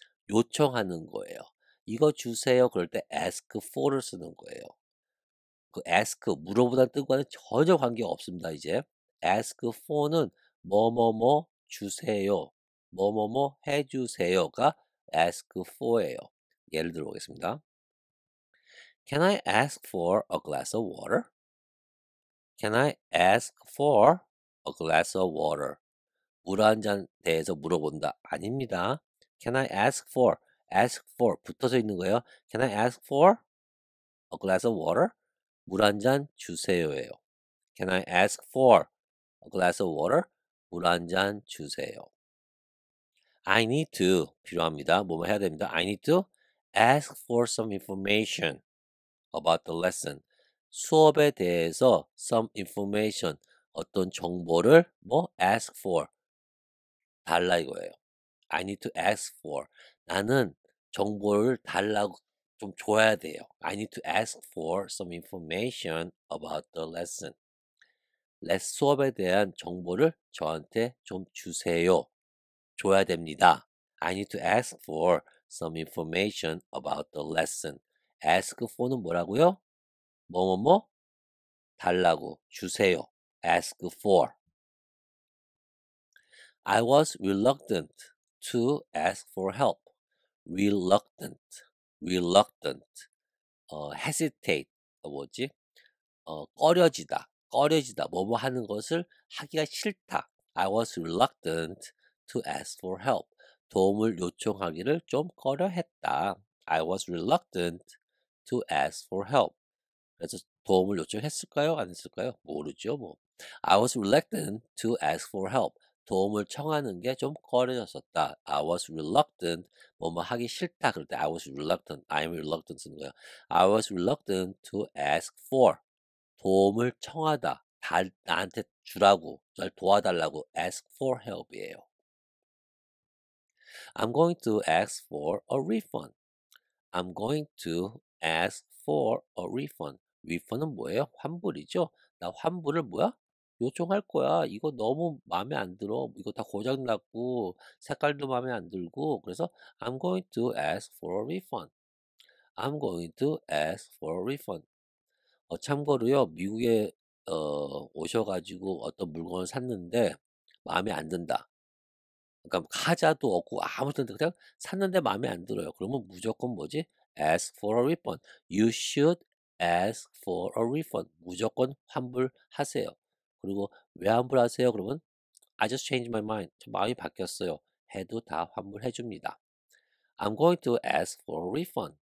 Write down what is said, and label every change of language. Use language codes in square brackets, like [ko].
[ko] 요청하는 거예요. 이거 주세요. 그럴 때 ask for를 쓰는 거예요. 그 ask 물어보다는 뜻과는 전혀 관계가 없습니다 이제. ask for는 뭐뭐뭐 주세요. 뭐뭐뭐 해 주세요가 ask for예요. 예를 들어 보겠습니다. [en] Can I ask for a glass of water? Can I ask for a glass of water? [ko] 물 한 잔 대해서 물어본다. 아닙니다. [en] Can I ask for [ko] 붙어져 있는 거예요. [en] Can I ask for a glass of water? [ko] 물 한 잔 주세요예요. [en] Can I ask for a glass of water? [ko] 물 한 잔 주세요. [en] I need to [ko] 필요합니다. 뭐뭐 해야 됩니다. [en] I need to ask for some information about the lesson. [ko] 수업에 대해서 [en] some information [ko] 어떤 정보를 뭐 ask for 달라 이거예요. [en] I need to ask for [ko] 나는 정보를 달라고 좀 줘야 돼요. [en] I need to ask for some information about the lesson. [ko] 수업에 대한 정보를 저한테 좀 주세요. 줘야 됩니다. [en] I need to ask for some information about the lesson. [ko] ask for는 뭐라고요? 뭐뭐뭐 달라고 주세요. ask for. [en] I was reluctant to ask for help. reluctant, reluctant. hesitate. [ko] 뭐지? 꺼려지다. 뭐뭐 하는 것을 하기가 싫다. [en] I was reluctant to ask for help. [ko] 도움을 요청하기를 좀 꺼려했다. [en] I was reluctant to ask for help. [ko] 그래서 도움을 요청했을까요? 안 했을까요? 모르죠, 뭐. [en] I was reluctant to ask for help. [ko] 도움을 청하는 게 좀 꺼려졌었다. [en] I was reluctant. [ko] 뭐뭐 하기 싫다. 그럴 때 [en] I was reluctant. I'm reluctant [ko] 쓰는 거예요. [en] I was reluctant to ask for. [ko] 도움을 청하다. 나한테 주라고. 날 도와달라고. [en] ask for help이에요. I'm going to ask for a refund. I'm going to ask for a refund. [ko] refund은 뭐예요? 환불이죠. 나 환불을 뭐야? 요청할 거야. 이거 너무 마음에 안 들어. 이거 다 고장 났고 색깔도 마음에 안 들고 그래서 [en] I'm going to ask for a refund. I'm going to ask for a refund. [ko] 참고로요. 미국에 오셔 가지고 어떤 물건을 샀는데 마음에 안 든다. 그러니까 카자도 없고 아무튼 그냥 샀는데 마음에 안 들어요. 그러면 무조건 뭐지? [en] ask for a refund. You should ask for a refund. [ko] 무조건 환불하세요. 그리고 왜 환불하세요? 그러면 [en] I just changed my mind. [ko] 저 마음이 바뀌었어요. 해도 다 환불해 줍니다. [en] I'm going to ask for a refund.